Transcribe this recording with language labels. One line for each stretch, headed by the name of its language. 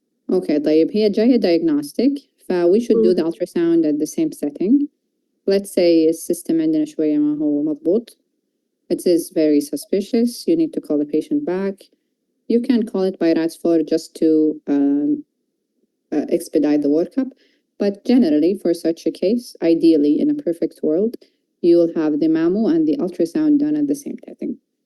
Arabic: Okay, طيب هي جاية diagnostic.
English: We should do the ultrasound at the same setting. Let's say
Arabic: السيستم عندنا شوية ما هو مضبوط.
English: It is very suspicious. You need to call the patient back. You can call it by RADS4 just to expedite the workup. But generally, for such a case, ideally, in a perfect world, you will have the mammo and the ultrasound done at the same setting.